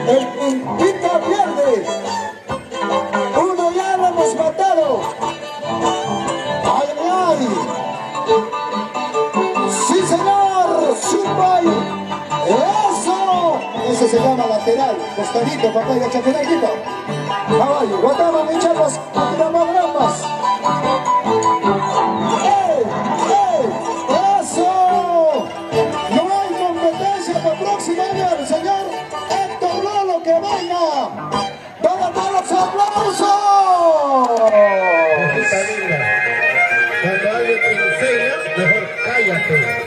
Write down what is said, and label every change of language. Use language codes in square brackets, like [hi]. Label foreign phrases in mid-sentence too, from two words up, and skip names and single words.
[es] El quinto pierde. Uno ya lo hemos matado. ¡Ay, ay! ¡Sí, señor! ¡Super! ¡Eso! Eso se llama lateral. Costadito, papá, y chaquetito. Caballo, guatama, mi chavos, tiramos grampas. ¡Ey! ¡Ey! ¡Eso! No hay competencia para el próximo año, el señor Héctor Lolo, que venga. ¡Para todos los aplausos! Cuando alguien te enseña, mejor cállate.